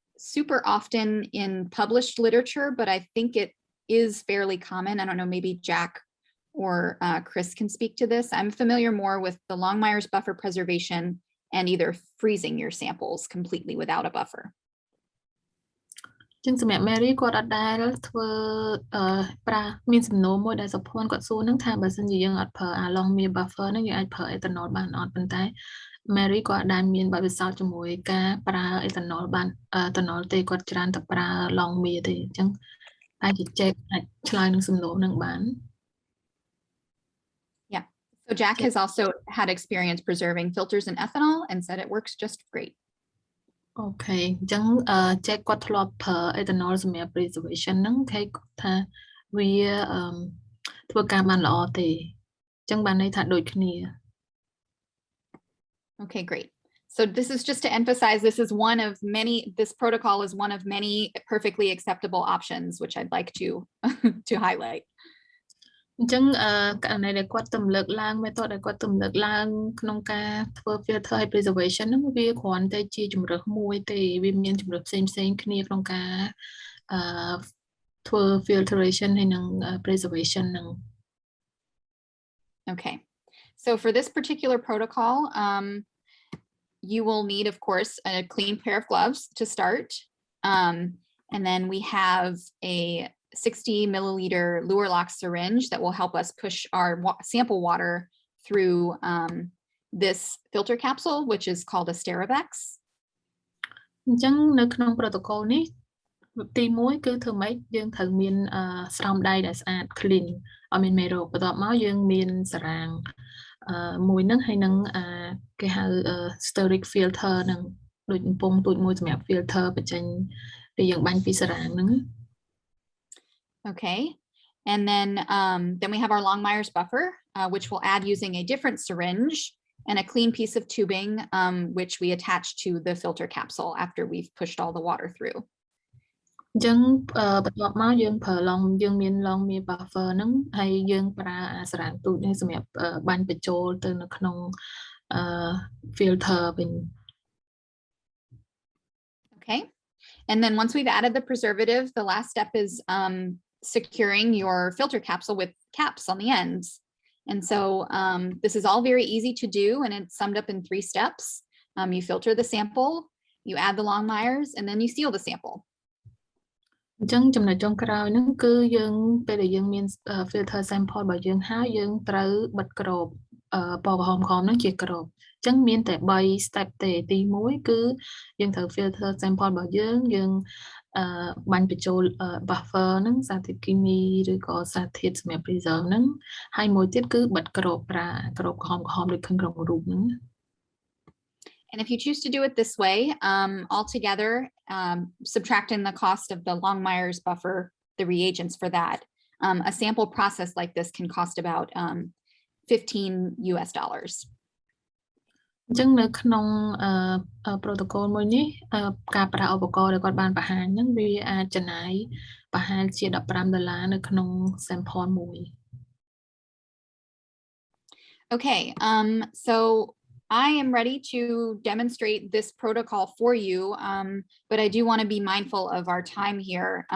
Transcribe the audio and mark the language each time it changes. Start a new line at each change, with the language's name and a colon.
English: super often in published literature, but I think it is fairly common. I don't know, maybe Jack or Chris can speak to this. I'm familiar more with the Longmire's buffer preservation and either freezing your samples completely without a buffer.
Khmer: ចឹងសម្រាប់ Mary គាត់អត់ដែលធ្វើប្រើមានសំណួរមួយដែលសុភ័ណ្ឌគាត់សួរហ្នឹងថាបើសិនជាយើងអត់ប្រើអាឡុងមាន buffer ហ្នឹងយើងអាចប្រើ ethanol បានអត់ប៉ុន្តែ Mary គាត់អត់ដែលមានបទពិសោធន៍ជាមួយការប្រើ ethanol បាន ethanol ទេគាត់ច្រើនតែប្រើឡុងមានទេអញ្ចឹងអាចចេះអាចឆ្លើយនឹងសំណួរហ្នឹងបាន
English: Yeah. So Jack has also had experience preserving filters in ethanol and said it works just great.
Khmer: អូខេអញ្ចឹងចេះគាត់ធ្លាប់ប្រើ ethanol សម្រាប់ preservation ហ្នឹងគេគាត់ថាវាធ្វើការបានល្អទេអញ្ចឹងបានន័យថាដូចគ្នា
English: Okay, great. So this is just to emphasize this is one of many, this protocol is one of many perfectly acceptable options, which I'd like to to highlight.
Khmer: អញ្ចឹងករណីដែលគាត់ទំលើកឡើង method ដែលគាត់ទំលើកឡើងក្នុងការធ្វើ filter ហើយ preservation ហ្នឹងវាគ្រាន់តែជាជំរើសមួយទេវាមានជំរើសផ្សេងៗគ្នាក្នុងការធ្វើ filtration ហើយនិង preservation ហ្នឹង
English: Okay. So for this particular protocol, you will need, of course, a clean pair of gloves to start. And then we have a 60 milliliter Luer lock syringe that will help us push our sample water through this filter capsule, which is called a Sterivex.
Khmer: អញ្ចឹងនៅក្នុង protocol នេះទី1គឺធ្វើម៉េចយើងត្រូវមានស្រោមដៃដែលស្អាត clean អត់មានមេរោគបន្ទាប់មកយើងមានសារ៉ាងមួយហ្នឹងហើយនឹងគេហៅ steric filter ហ្នឹងដូចកំប៉ុងទូចមួយសម្រាប់ filter បញ្ចេញដែលយើងបាញ់ពីសារ៉ាងហ្នឹង
English: Okay, and then we have our Longmire's buffer, which we'll add using a different syringe and a clean piece of tubing, which we attach to the filter capsule after we've pushed all the water through.
Khmer: អញ្ចឹងបន្ទាប់មកយើងប្រើយើងមាន buffer ហ្នឹងហើយយើងប្រើសារ៉ាងទូចនេះសម្រាប់បាញ់បញ្ចូលទៅនៅក្នុង filter វិញ
English: Okay, and then once we've added the preservative, the last step is securing your filter capsule with caps on the ends. And so this is all very easy to do, and it's summed up in 3 steps. You filter the sample, you add the Longmires, and then you seal the sample.
Khmer: អញ្ចឹងចំណុចចុងក្រោយហ្នឹងគឺយើងពេលដែលយើងមាន filter sample របស់យើងហើយយើងត្រូវបិទក្របពណ៌ក្រហមហ្នឹងជាក្របអញ្ចឹងមានតែ3 step ទេទី1គឺយើងត្រូវ filter sample របស់យើងបាញ់បញ្ចូល buffer ហ្នឹងសារធាតុគីមីឬក៏សារធាតុសម្រាប់ preserve ហ្នឹងហើយមួយទៀតគឺបិទក្របប្រើក្របក្រហមដូចខាងក្នុងរូបហ្នឹង
English: And if you choose to do it this way, altogether, subtracting the cost of the Longmire's buffer, the reagents for that, a sample process like this can cost about $15 US.
Khmer: អញ្ចឹងនៅក្នុង protocol មួយនេះការប្រើឧបករណ៍ដែលគាត់បានបង្ហាញហ្នឹងវាអាចចំណាយប្រហែលជា$15នៅក្នុង sample មួយ
English: Okay, so I am ready to demonstrate this protocol for you, but I do want to be mindful of our time here.